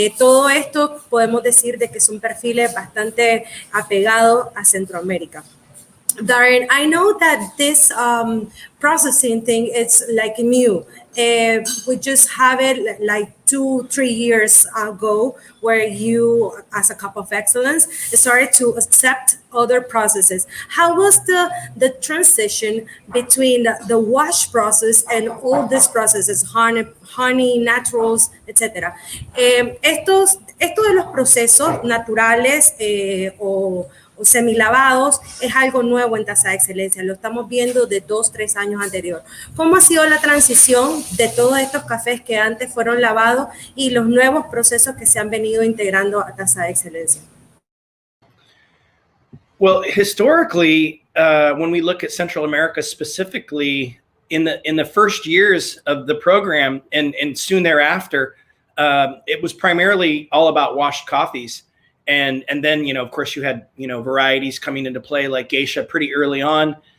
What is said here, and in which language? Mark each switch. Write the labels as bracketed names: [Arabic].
[Spanish] Todo esto podemos decir de que son perfiles bastante apegados a Centroamérica. [English] Darrin, I know that this processing thing is like new. We just have it like 2-3 years ago, where you, as a Cup of Excellence, started to accept other processes. How was the transition between the wash process and all these processes, honey, naturals, etc.? [Spanish] Esto de los procesos naturales o semilavados es algo nuevo en Tasa de Excelencia, lo estamos viendo de 2-3 años anterior. ¿Cómo ha sido la transición de todos estos cafés que antes fueron lavados y los nuevos procesos que se han venido integrando a Tasa de Excelencia? [English] Well, historically, when we look at Central America specifically, in the first years of the program and soon thereafter, it was primarily all about washed coffees. And then, of course, you had, varieties coming into play like geisha pretty early on.